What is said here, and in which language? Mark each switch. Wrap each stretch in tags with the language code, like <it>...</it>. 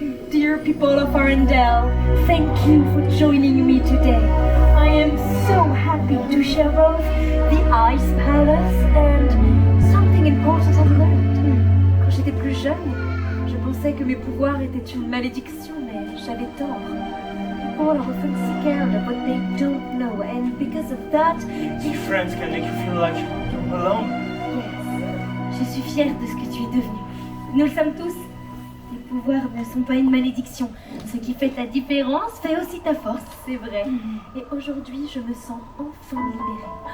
<en>Dear people of Arendelle, thank you for joining me today. I am so happy to show off the Ice Palace and something important I've learned.</en> <fr>Quand j'étais plus jeune, je pensais que mes pouvoirs étaient une malédiction, mais j'avais tort.</fr> <en>People are often scared of what they don't know, and because of that, Friends can make you feel like you're alone. Yes.</en> <fr>Je suis fière de ce que tu es devenu. Nous le sommes tous. Tes pouvoirs ne sont pas une malédiction. Ce qui fait ta différence fait aussi ta force. c'est vrai. Et aujourd'hui, je me sens enfin libérée.</fr>